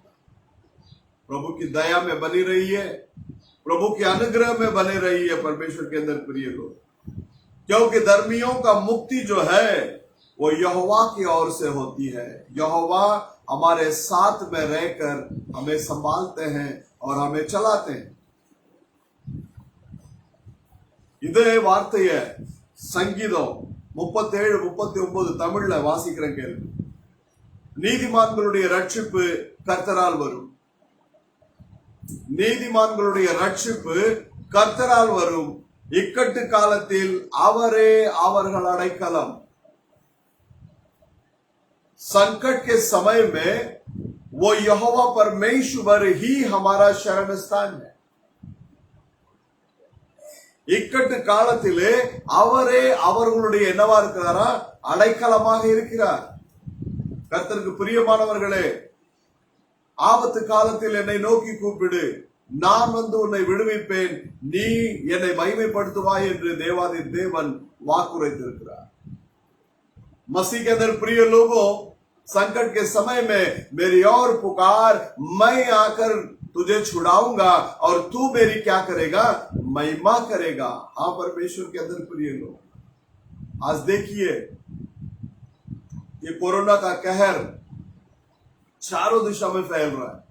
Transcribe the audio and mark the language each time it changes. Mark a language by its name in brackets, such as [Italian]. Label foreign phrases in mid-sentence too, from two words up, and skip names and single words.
[Hindi] प्रभु की दया में बनी रहिए, प्रभु के अनुग्रह में बने रहिए परमेश्वर के अंदर प्रिय लोग, क्योंकि धर्मियों का मुक्ति जो है वो यहोवा की ओर से होती है। यहोवा हमारे साथ में रहकर हमें संभालते हैं और हमें चलाते हैं। [Tamil] இதே வார்த்தைய சங்கீதம் 37-39 தமிழ்ல வாசிக்கிறேன் கேள்வி. நீதிமான்களுடைய ரட்சிப்பு கர்த்தரால் வரும். நீதிமான்களுடைய ரட்சிப்பு கர்த்தரால் வரும். இக்கட்டு காலத்தில் அவரே அவர்கள் அடைக்கலம். [Hindi] संकट के समय में वो यहोवा परमेश्वर ही हमारा शरण स्थान है. [Tamil] இக்கட்டு காலத்திலே அவரே அவர்களுடைய என்னவா இருக்கிறாரா? அடைக்கலமாக இருக்கிறார். கர்த்தருக்கு பிரியமானவர்களே, ஆபத்து காலத்தில் என்னை நோக்கி கூப்பிடு, நான் வந்து உன்னை விடுவிப்பேன், நீ என்னை மகிமைப்படுத்துவாய் என்று தேவாதி தேவன் வாக்குரைத்திருக்கிறார். [Hindi] मसीह के अंदर प्रिय लोगों, संकट के समय में मेरी और पुकार, मैं आकर तुझे छुड़ाऊंगा और तू मेरी क्या करेगा? महिमा करेगा. हाँ परमेश्वर के अंदर प्रिय लोग, आज देखिए ये कोरोना का कहर चारों दिशा में फैल रहा है.